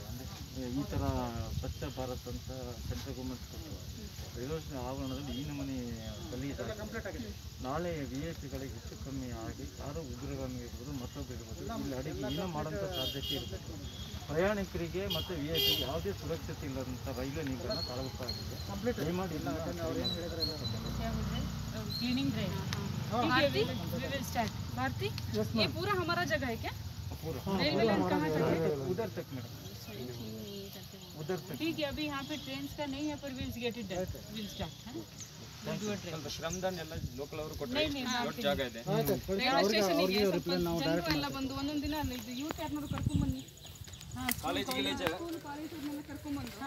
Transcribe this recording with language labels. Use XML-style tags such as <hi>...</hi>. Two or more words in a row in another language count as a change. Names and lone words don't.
<kn>ಅಂದರೆ ಈ ಥರ ಸ್ವಚ್ಛ ಭಾರತ್ ಅಂತ</kn> <en>central government</en> <kn>ರೈಲ್ವೆ ಆವರಣದಲ್ಲಿ ಈ ನಮೂನೆ ಗಲೀಜಾಗಿದೆ. ನಾಳೆ VIP-ಗಳಿಗೆ ಹೆಚ್ಚು ಕಮ್ಮಿ ಆಗಿ ಯಾರೋ ಉಗ್ರಗಾಮಿ ಇರ್ಬೋದು, ಮತ್ತೊಬ್ಬರು ಇರ್ಬೋದು, ಇಲ್ಲಿ ಅಡಿಗೆ ಏನೋ ಮಾಡೋಂಥ ಸಾಧ್ಯತೆ ಇರಬೇಕು. ಪ್ರಯಾಣಿಕರಿಗೆ ಮತ್ತು VIP ಯಾವುದೇ ಸುರಕ್ಷತೆ ಇಲ್ಲದಂಥ ರೈಲ್ವೆ ನಿಲ್ದಾಣ ತಾಲೂಕು ಆಗಿದೆ. ದಯಮಾಡಿ</kn> <en>cleaning drive भारती, we will start.</en> <hi>भारती, ये पूरा हमारा जगह है क्या? पूरा</hi> <en>railway line</en> <hi>कहाँ तक है? उधर तक मैडम, उधर तक. ठीक है, अभी यहाँ पे ट्रेन्स का नहीं है, पर</hi> <en>will get it done, will start.</en> <kn>ಸ್ವಲ್ಪ ಶ್ರಮದಾನ ಎಲ್ಲ ಲೋಕಲ್ ಅವರು ಕೊಟ್ಟರೆ</kn> <hi>नहीं</hi> <kn>ದೊಡ್ಡ ಜಾಗ ಇದೆ.</kn> <en>railway stationಗೆ</en> <kn>ಸ್ವಲ್ಪ ಜನರು ಎಲ್ಲ ಬಂದು ಒಂದೊಂದು ದಿನ ಯೂತ್ ಯಾರನ್ನಾದ್ರು ಕರ್ಕೊಂಡ್ ಬನ್ನಿ. ಕಾಲೇಜ್ ಕಾಲೇಜ್ ಅವ್ರನ್ನೆಲ್ಲ ಕರ್ಕೊಂಡ್ ಬಂದು</kn>